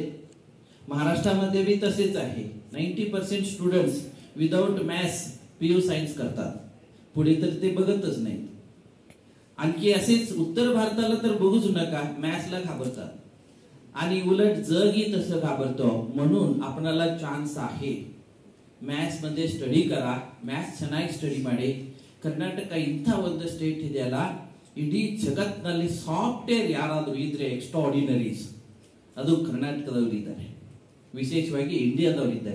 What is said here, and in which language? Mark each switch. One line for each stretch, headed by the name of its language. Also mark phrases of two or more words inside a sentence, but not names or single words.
Marathi: महाराष्ट्रामध्ये बी तसेच आहे. 90%
English: students without maths PU science
Marathi: करतात, पुढे तर ते बघतच नाहीत. आणखी असेच उत्तर भारताला तर बघूच नका, मॅथ्सला घाबरतात. आणि उलट जगही तसं घाबरतो. म्हणून आपल्याला ಚಾನ್ಸ್ आहे, ಮ್ಯಾಥ್ಸ್ मध्ये ಸ್ಟಡಿ करा,
Kannada: ಮ್ಯಾಥ್ಸ್ ಚೆನ್ನಾಗಿ ಸ್ಟಡಿ ಮಾಡಿ. ಕರ್ನಾಟಕ ಇಂಥ ಒಂದು ಸ್ಟೇಟ್ ಇದೆಯಲ್ಲ, ಇಡೀ ಜಗತ್ತಿನಲ್ಲಿ ಸಾಫ್ಟ್ವೇರ್ ಯಾರಾದರೂ ಇದ್ರೆ ಎಕ್ಸ್ಟ್ರಾಆರ್ಡಿನರೀಸ್ ಅದು ಕರ್ನಾಟಕದವರು ಇದ್ದಾರೆ, ವಿಶೇಷವಾಗಿ ಇಂಡಿಯಾದವರು ಇದ್ದಾರೆ.